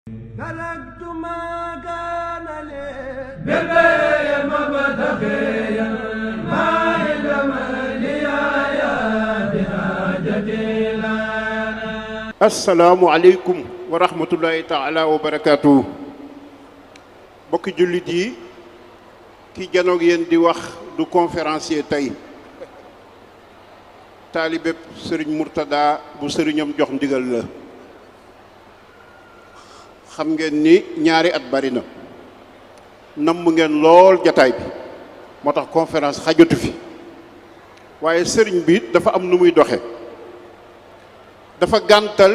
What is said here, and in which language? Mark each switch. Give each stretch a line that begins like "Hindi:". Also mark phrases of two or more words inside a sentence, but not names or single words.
Arabic: تركت ما كان لي بالبيع مبتغيا ما علم لي يا بحاجتي لنا. السلام عليكم ورحمة الله تعالى وبركاته.
Wolof: bokki jullit yi ki janoog yéen di wax du conférencier tey taalibeb sëriñ Murtada bu sëriñam jox ndigal la. xam ngeen ni ñaari at bari na namm ngeen lool jataay bi moo tax conférence xajatu fi waaye sëriñ bi dafa am nu muy doxe dafa gàntal